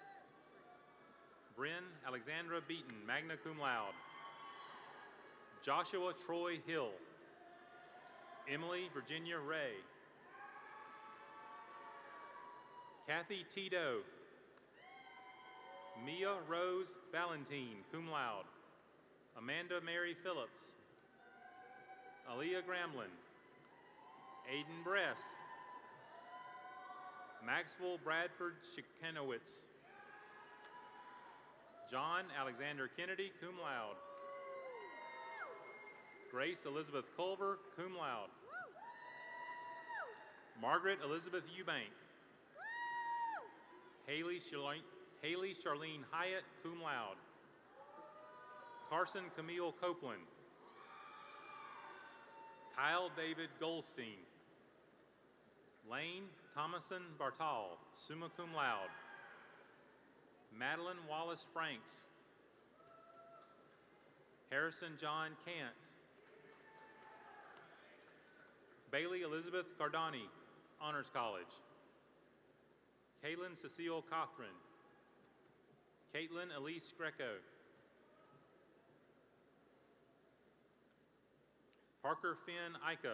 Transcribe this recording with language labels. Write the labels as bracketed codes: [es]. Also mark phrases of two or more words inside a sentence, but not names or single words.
[en] Bryn Alexandra Beaton, [la] magna cum laude. [en] Joshua Troy Hill. Emily Virginia Ray. Kathy Tito. Mia Rose Valentine, [la] cum laude. [en] Amanda Mary Phillips. Aaliyah Gramlin. Aiden Bress. Maxwell Bradford Shikanowitz. John Alexander Kennedy, [la] cum laude. [en] Grace Elizabeth Culver, [la] cum laude. [en] Margaret Elizabeth Eubank. Haley Charlene Hyatt, [la] cum laude. [en] Carson Camille Copeland. Kyle David Goldstein. Lane Thomason Bartal, [la] summa cum laude. [en] Madeline Wallace Franks. Harrison John Kantz. Bailey Elizabeth Cardani, Honors College. Caitlin Cecile Cothran. Caitlin Elise Greco. Parker Finn Ica.